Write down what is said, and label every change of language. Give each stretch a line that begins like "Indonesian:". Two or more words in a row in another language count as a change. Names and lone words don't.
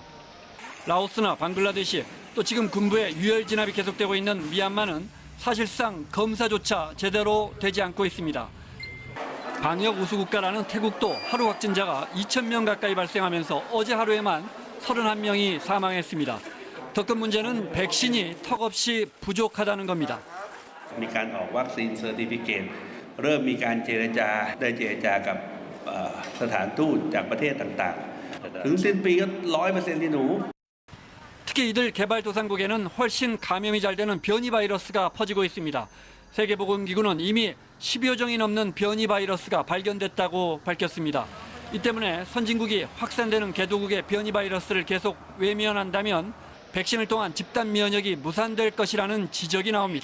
Korean: 라오스나 방글라데시, 또 지금 군부의 유혈 진압이 계속되고 있는 미얀마는 사실상 검사조차 제대로 되지 않고 있습니다. 방역 우수국가라는 태국도 하루 확진자가 2,000명 가까이 발생하면서 어제 하루에만 31명이 사망했습니다. 더 큰 문제는 백신이 턱없이 부족하다는 겁니다.
Thai: มีการออกวัคซีนเซอร์ติฟิเคตเริ่มมีการเจรจาได้เจรจากับสถานทูตจากประเทศต่างๆถึงสิ้นปีก็ 100% ที่หนู
Korean: 특히 이들 개발도상국에는 훨씬 감염이 잘 되는 변이 바이러스가 퍼지고 있습니다. 세계보건기구는 이미 10여 종이 넘는 변이 바이러스가 발견됐다고 밝혔습니다. 이 때문에 선진국이 확산되는 개도국의 변이 바이러스를 계속 외면한다면 백신을 통한 집단 면역이 무산될 것이라는 지적이 나옵니다.